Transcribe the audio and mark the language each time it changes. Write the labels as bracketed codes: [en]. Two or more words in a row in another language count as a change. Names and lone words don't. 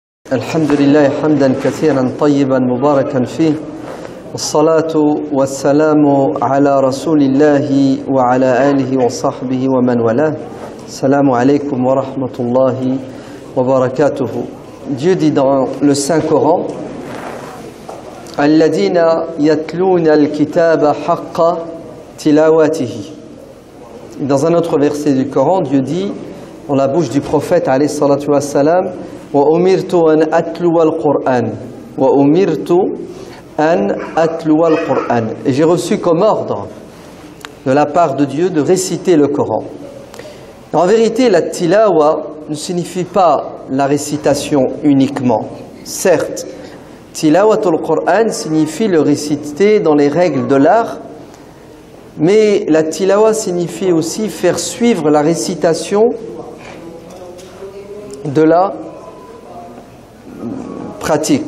[ar] الحمد لله حمدا كثيرا طيبا مباركا فيه والصلاة والسلام على رسول الله وعلى آله وصحبه ومن والاه. السلام عليكم ورحمة الله وبركاته. [fr] Dieu dit dans le Saint-Coran: [ar] الذين يتلون الكتاب حق تلاوته. [fr] Dans un autre verset du Coran, Dieu dit dans la bouche du prophète [ar] عليه الصلاة والسلام: وأمرت أن أتلو القرآن. وأمرت أن أتلو القرآن. [fr] Et j'ai reçu comme ordre de la part de Dieu de réciter le Coran. En vérité, la tilawa ne signifie pas la récitation uniquement. Certes, [ar] تلاوة القرآن [fr] signifie le réciter dans les règles de l'art, mais la tilawa signifie aussi faire suivre la récitation de la pratique.